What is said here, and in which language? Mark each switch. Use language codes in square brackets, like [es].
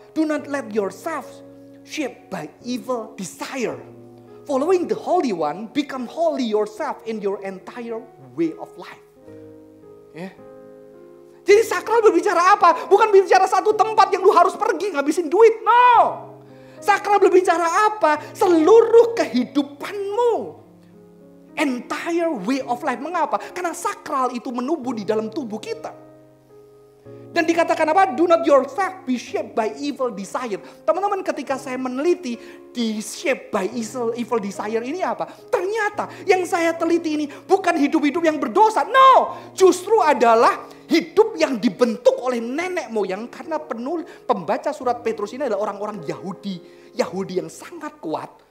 [en] Do not let yourself shaped by evil desire. Following the Holy One, become holy yourself in your entire way of life. [id] Ya. Jadi sakral berbicara apa? Bukan bicara satu tempat yang lu harus pergi ngabisin duit. No. Sakral berbicara apa? Seluruh kehidupanmu. [en] Entire way of life. [id] Mengapa? Karena sakral itu menubuh di dalam tubuh kita. Dan dikatakan apa? [en] Do not yourself be shaped by evil desire. [id] Teman-teman, ketika saya meneliti di [en] shape by evil desire [id] ini apa? Ternyata yang saya teliti ini bukan hidup-hidup yang berdosa. No, justru adalah hidup yang dibentuk oleh nenek moyang. Karena pembaca surat Petrus ini adalah orang-orang Yahudi yang sangat kuat.